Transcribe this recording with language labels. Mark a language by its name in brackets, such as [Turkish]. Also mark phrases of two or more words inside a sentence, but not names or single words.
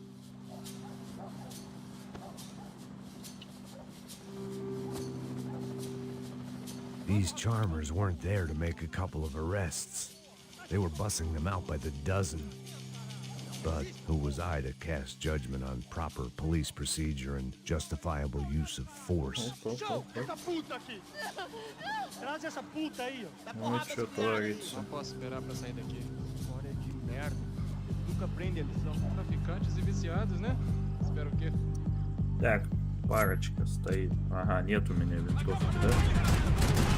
[English] These charmers weren't there to make a couple of arrests. They were bussing them out by the dozen. But who was I to cast judgment on proper police procedure and justifiable use of force? [Portuguese] Traz essa puta aí, ó. Dá [Russian] Ну и что творится? [Portuguese] Não posso esperar pra sair daqui. História de merda. Nunca prende a lição. Traficantes e viciados, né? Espero o quê? [Russian] Так, парочка стоит. Ага, нет у меня винтовки, да?